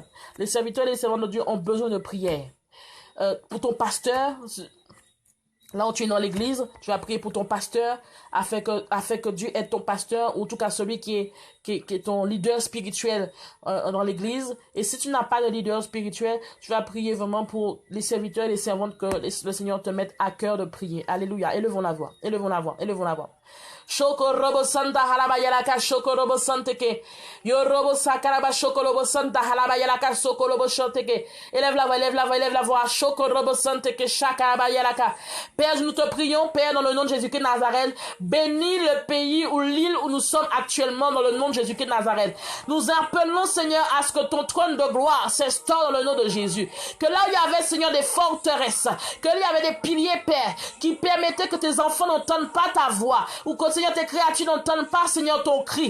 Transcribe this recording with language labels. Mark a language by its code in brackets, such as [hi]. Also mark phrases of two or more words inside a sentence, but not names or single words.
[fr] Les serviteurs et les servantes de Dieu ont besoin de prière. Pour ton pasteur, là où tu es dans l'église, tu vas prier pour ton pasteur afin que Dieu aide ton pasteur, ou en tout cas celui qui est ton leader spirituel dans l'église. Et si tu n'as pas de leader spirituel, tu vas prier vraiment pour les serviteurs et les servantes que le Seigneur te mette à cœur de prier. Alléluia. Élevons la voix. Élevons la voix. Élevons la voix. Shoko robo santa halaba yalaka shoko robo santeke yo robo sakaraba shoko robo santa halaba yalaka shoko robo shanteke. Élève la voix, élève la voix, élève la voix. Shoko robo santeke shakaraba yalaka. Père, nous te prions, Père, dans le nom de Jésus-Christ de Nazareth, bénis le pays ou l'île où nous sommes actuellement dans le nom de Jésus-Christ de Nazareth. Nous appelons, Seigneur, à ce que ton trône de gloire s'instaure dans le nom de Jésus. Que là où il y avait, Seigneur, des forteresses, que là où il y avait des piliers, Père, qui permettaient que tes enfants n'entendent pas ta voix, ou que, Seigneur, tes créatures n'entendent pas, Seigneur, ton cri.